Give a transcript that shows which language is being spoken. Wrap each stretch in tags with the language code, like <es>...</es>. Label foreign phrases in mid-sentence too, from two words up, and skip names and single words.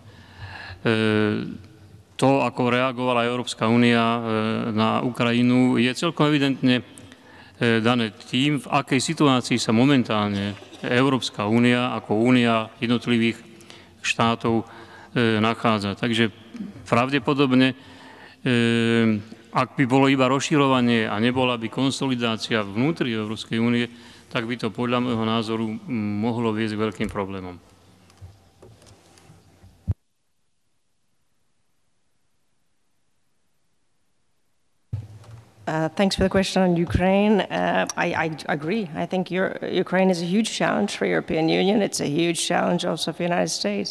<sk>To, ako reagovala Európska únia na Ukrajinu, je celkom evidentne dané tým, v akej situácii sa momentálne Európska únia ako únia jednotlivých štátov nachádza. Takže pravdepodobne, ak by bolo iba rozširovanie a nebola by konsolidácia vnútri Európskej únie, tak by to podľa môjho názoru mohlo viesť k veľkým problémom.</sk> <en>Thanks for the question on Ukraine. I agree. I think Ukraine is a huge challenge for European Union. It's a huge challenge also for the United States.</en>